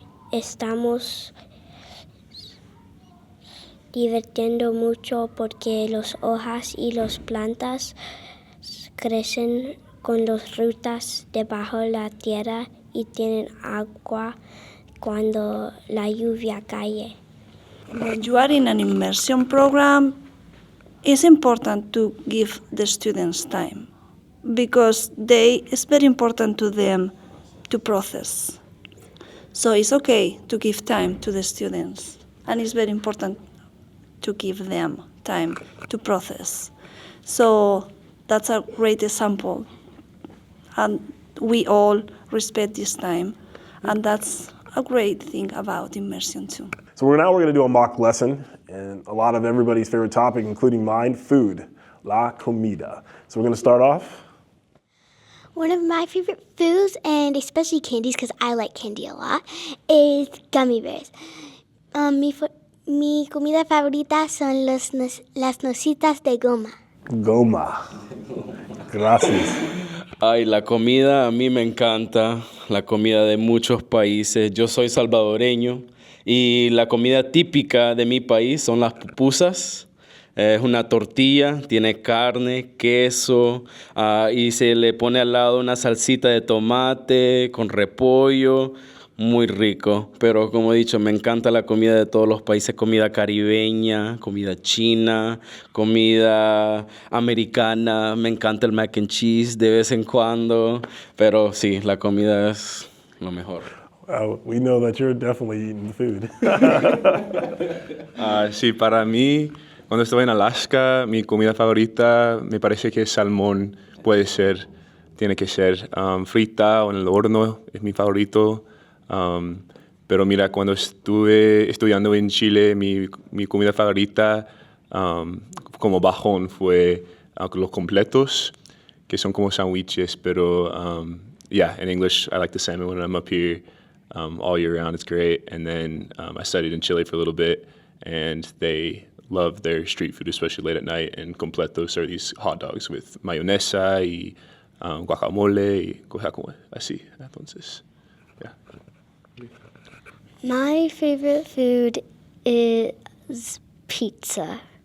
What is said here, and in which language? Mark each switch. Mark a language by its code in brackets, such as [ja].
[es] estamos divirtiendo mucho porque las hojas y las plantas crecen con las [en] roots [es] debajo de la tierra y tienen agua cuando la lluvia cae. [en] When you are in an immersion program, it's important to give the students time because it's very important to them to process. So it's okay to give time to the students, and it's very important to give them time to process. So that's a great example, and we all respect this time, and that's a great thing about immersion too. So we're going to do a mock lesson, and a lot of everybody's favorite topic, including mine, food, [es] la comida. [en] So we're going to start off. One of my favorite foods, and especially candies because I like candy a lot, is gummy bears. [es] Mi comida favorita son las nositas de goma. Goma. Gracias. Ay, la comida a mí me encanta, la comida de muchos países. Yo soy salvadoreño y la comida típica de mi país son las pupusas. Es una tortilla, tiene carne, queso y se le pone al lado una salsita de tomate con repollo, muy rico. Pero como he dicho, me encanta la comida de todos los países, comida caribeña, comida china, comida americana. Me encanta el mac and cheese de vez en cuando, pero sí, la comida es lo mejor. [en] We know that you're definitely eating food. [es] Sí, para mí, cuando estuve en Alaska, mi comida favorita me parece que es salmón. Tiene que ser frita o en el horno, es mi favorito. Pero mira, cuando estuve estudiando en Chile, mi comida favorita como bajón fue los completos, que son como sándwiches, pero [en] in English, I like the salmon when I'm up here all year round. It's great. And then I studied in Chile for a little bit, and they love their street food, especially late at night, and completos are these hot dogs with [es] mayonesa y guacamole y cosas como así. [en] Entonces, yeah. My favorite food is pizza.